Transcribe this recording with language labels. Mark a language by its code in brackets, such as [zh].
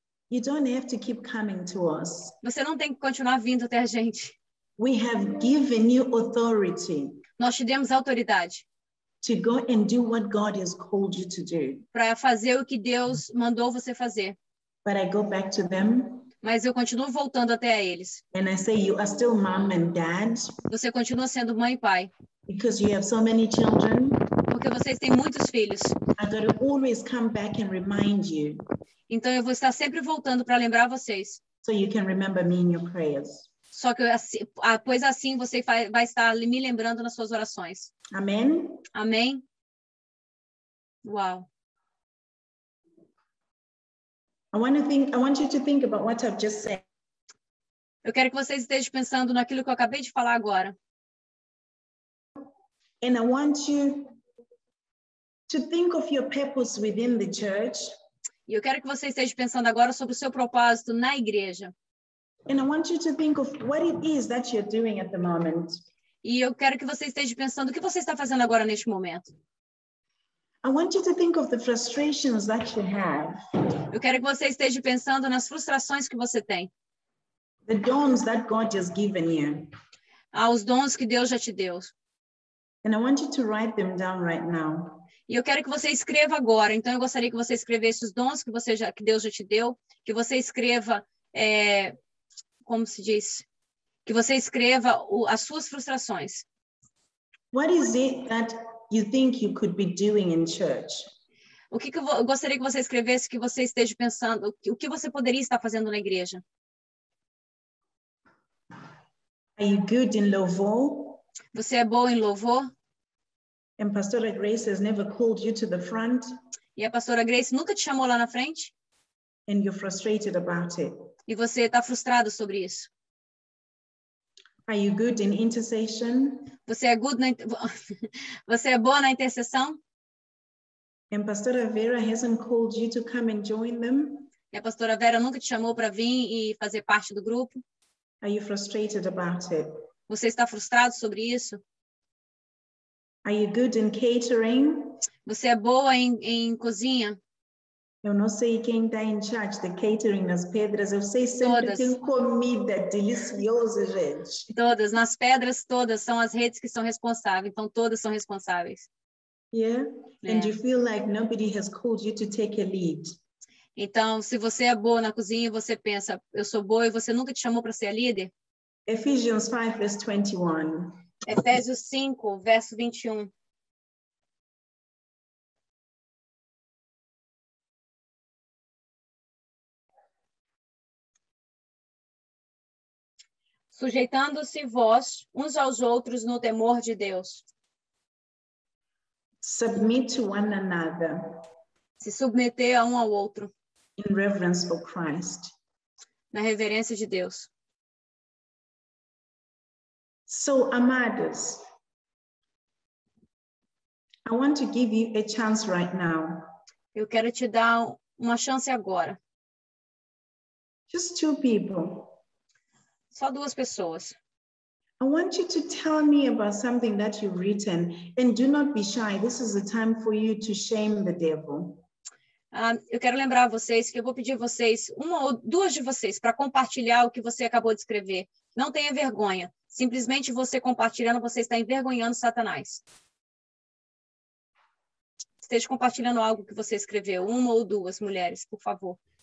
[en] you don't have to keep coming to us. [pt] você não tem que continuar vindo até a gente. [en] We have given you authority. [pt] Nós te demos autoridade [en] to go and do what God has called you to do. [pt] para fazer o que Deus mandou você fazer. [en] But I go back to them [pt] Mas eu continuo voltando até eles. [en] and I say, you are still mom and dad [pt] Você continua sendo mãe e pai, [en] because you have so many children. [pt] porque vocês têm muitos filhos. [en] I got to always come back and remind you [pt] Então eu vou estar sempre voltando para lembrar vocês. [en] so you can remember me in your prayers. [pt] Só que pois assim você vai estar me lembrando nas suas orações. [en] Amen. [pt] Amém? Uau. [en] I want you to think about what I've just said. [pt] Eu quero que vocês estejam pensando naquilo que eu acabei de falar agora. [en] And I want you to think of your purpose within the church. [pt] E eu quero que você esteja pensando agora sobre o seu propósito na igreja. [en] And I want you to think of what it is that you're doing at the moment. [pt] E eu quero que você esteja pensando o que você está fazendo agora neste momento. [en] I want you to think of the frustrations that you have, [pt] Eu quero que você esteja pensando nas frustrações que você tem, [en] the dawns that God has given you. [pt] aos dons que Deus já te deu. [en] And I want you to write them down right now. [pt] E eu quero que você escreva agora. Então, eu gostaria que você escrevesse os dons que Deus já te deu, que você escreva, como se diz? Que você escreva as suas frustrações. [en] What is it that you think you could be doing in church? [pt] O que eu gostaria que você escrevesse, que você esteja pensando, o que você poderia estar fazendo na igreja? [en] Are you good in louvor? [pt] Você é boa em louvor? [en] And Pastora Grace has never called you to the front [pt] E a pastora Grace nunca te chamou lá na frente? [en] and you're frustrated about it. [pt] E você está frustrado sobre isso? [en] Are you good in intercession? [pt] Você é você é boa na intercessão? [en] And Pastora Vera hasn't called you to come and join them? [pt] E a pastora Vera nunca te chamou para vir e fazer parte do grupo? [en] Are you frustrated about it? [pt] Você está frustrado sobre isso? [en] Are you good in catering? [pt] Você é boa em cozinha? Eu não sei quem está em charge de catering nas pedras. Eu sei sempre Todas. tem comida deliciosa, gente. Todas, nas pedras todas são as redes que são responsáveis, então todas são responsáveis. [en] Yeah? [pt] É. [en] And you feel like nobody has called you to take a lead. [pt] Então, se você é boa na cozinha, você pensa, eu sou boa e você nunca te chamou para ser a líder? [en] Ephesians 5 verse 21. [pt] Efésios 5, verso 21. Sujeitando-se vós uns aos outros no temor de Deus. [en] Submit to one another [pt] Se submeter a um ao outro, [en] in reverence for Christ. [pt] na reverência de Deus. [en] So, amados, I want to give you a chance right now. [pt] Eu quero te dar uma chance agora. [en] Just two people. [pt] Só duas pessoas. [en] I want you to tell me about something that you've written, and do not be shy. This is a time for you to shame the devil. [pt] Eu quero lembrar vocês que eu vou pedir vocês, uma ou duas de vocês, para compartilhar o que você acabou de escrever. Não tenha vergonha. Simplesmente você compartilhando, você está envergonhando Satanás. Esteja compartilhando algo que você escreveu. Uma ou duas mulheres, por favor.